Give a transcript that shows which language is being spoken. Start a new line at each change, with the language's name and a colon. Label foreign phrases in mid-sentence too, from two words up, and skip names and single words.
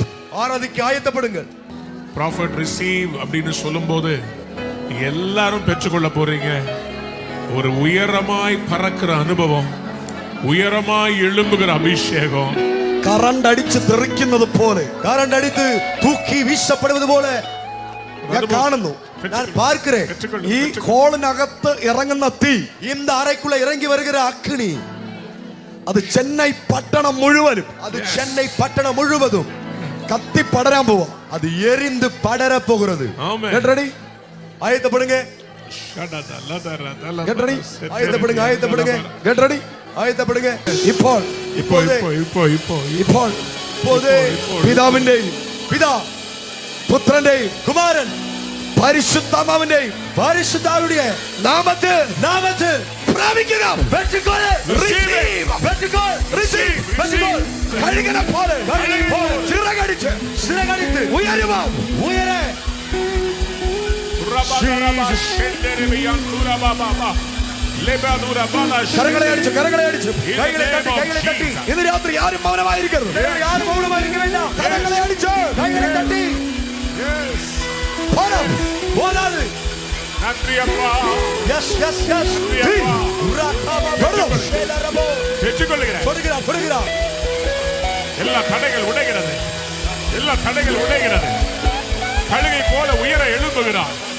Tamil: ஆராதிக்க ஆயத்தப்படுங்கள்.
English: prophet receive
Tamil: அப்படின்னு சொல்லும்போது எல்லாரும் பெற்றுக்கொள்ள போறீங்க. ஒரு உயரமாய் பறக்கிற அனுபவம், உயரமாய் எழும்புகிற அபிஷேகம்.
Malayalam: കറണ്ട് അടിച്ച് തെറിക്കുന്നത് പോലെ,
Tamil: கரண்ட் அடித்து தூக்கி வீசப்படுவது போல
Malayalam: ഞാൻ കാണുന്നു.
Tamil: நான் பார்க்கிறேன்.
Malayalam: ഈ ഹോളിനകത്ത് ഇറങ്ങുന്ന തീ,
Tamil: இந்த அறைக்குள்ள இறங்கி வருகிற அக்கினி,
Malayalam: അത് ചെന്നൈ പട്ടണം മുഴുവനും,
Tamil: அது சென்னை பட்டணம் முழுவதும்
Malayalam: കത്തി പടരാൻ പോവാ.
Tamil: அது எரிந்து படர போகிறது. ஆமென்.
English: get ready.
Tamil: ஆயத்தப்படுங்க.
English: get ready.
Tamil: ஆயத்தப்படுங்க.
English: get ready.
Tamil: ஆயத்தப்படுங்க.
Malayalam: ഇപ്പോൾ പിതാവിന്റെയും
Tamil: பிதா
Malayalam: പുത്രന്റെയും
Tamil: குமாரன்
Malayalam: പരിശുദ്ധാത്മാവിന്റെയും
Tamil: பரிசுத்தாவியுடைய
Malayalam: നാമത്തിൽ പ്രാപിക്കുക. കഴുകനെ പോലെ ചിറകടിച്ച് ഉയരുക. കരങ്ങളെ അടിച്ച് കൈകളെ തട്ടി. ഇന്ന് രാത്രി ആരും മൗനമായിരിക്കരുത്. കരങ്ങളെ അടിച്ച് കൈകളെ തട്ടി.
Tamil: போதாது. நன்றி அப்பா. எஸ் பெற்றுக்கொள்கிறேன். கொடுக்கிறார். எல்லா தடைகள் உடைகிறது. கழுகை போல உயர எழும்புகிறார்.